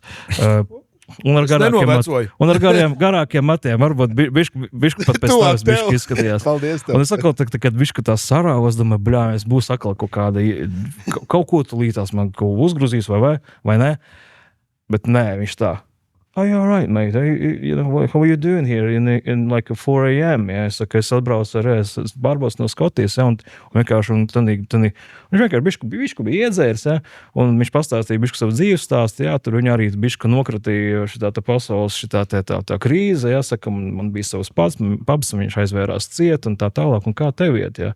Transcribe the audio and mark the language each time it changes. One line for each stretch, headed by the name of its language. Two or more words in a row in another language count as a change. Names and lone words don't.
Latvian: Un ar garākiem matiem, varbūt bišku pat pēc tās bišku izskatījās. Paldies tev. Un es atkal, kad bišku tās sarāvu, es domāju, bļā, es būs atkal kaut ko tulītās man uzgruzīs vai ne. Bet nē, viņš tā.
English: Oh, you're all right, mate. How are you doing here in like 4 a.m.?
Latvian: Ja, es atbraucu es pārbaucu no Skotijas, ja, un vienkārši viņš vienkārši bišku bija iedzērs, ja, un viņš pastāstīja bišku savu dzīves stāstu, ja, tur viņi arī bišku nokratīja šitā pasaules tā krīze, ja, saka, man bija savs pabs, viņš aizvērās ciet un tā tālāk, un kā tev iet, ja.